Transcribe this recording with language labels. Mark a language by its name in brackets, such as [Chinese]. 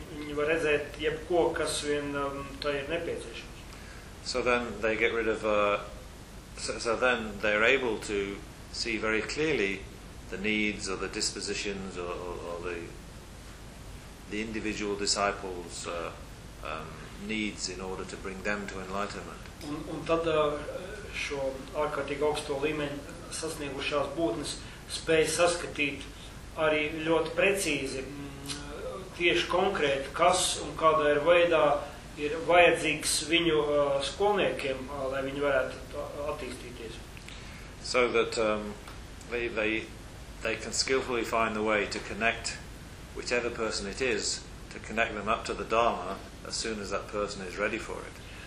[Latvian] Viņi var redzēt jebko, kas vien tā ir nepieciešams. [English] So then they get rid of so then they are able to see very clearly the needs or the dispositions or the individual disciples needs in order to bring them to enlightenment. [Latvian] Un tad šo ārkārtīgi augsto līmeņu sasniegušās būtnes spēj saskatīt arī ļoti precīzi, tieši konkrēti, kas un kādā ir veidā ir vajadzīgs viņu skolniekiem, lai viņi varētu attīstīties. [English] So that they can skillfully find the way to connect whichever person it is, to connect them up to the Dharma as soon as that person is ready for it.